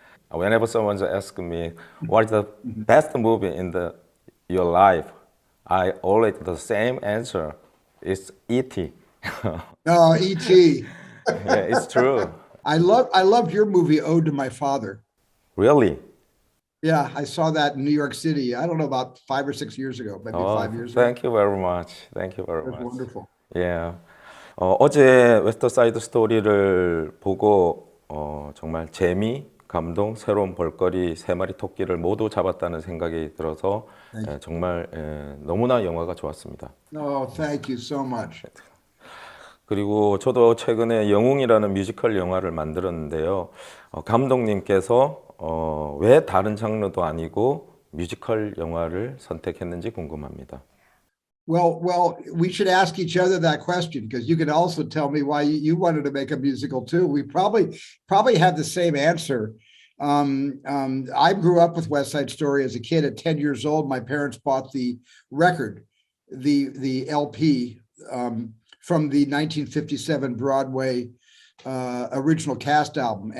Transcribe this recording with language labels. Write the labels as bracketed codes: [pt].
[en] Whenever someone asks me what is the best movie in your life, I always the same answer. It's E.T. Oh, E.T. Yeah, it's true. I loved your movie, Ode to My Father. Really? Yeah, I saw that in New York City. I don't know, about 5 or 6 years ago, maybe 5 years ago. Thank you very much. Thank you very It was much. wonderful. Yeah. [ko] 어제 웨스트사이드 스토리를 보고 정말 재미, 감동, 새로운 볼거리, 세 마리 토끼를 모두 잡았다는 생각이 들어서 정말 너무나 영화가 좋았습니다. [en] Oh, thank you so much. [ko] 그리고 저도 최근에 영웅이라는 뮤지컬 영화를 만들었는데요. 감독님께서 왜 다른 장르도 아니고 뮤지컬 영화를 선택했는지 궁금합니다. [en] Well, we should ask each other that question, because you can also tell me why you wanted to make a musical too. We probably have the same answer. I grew up with West Side Story as a kid. At 10 years old, my parents bought the record, the LP, from the 1957 Broadway original cast album.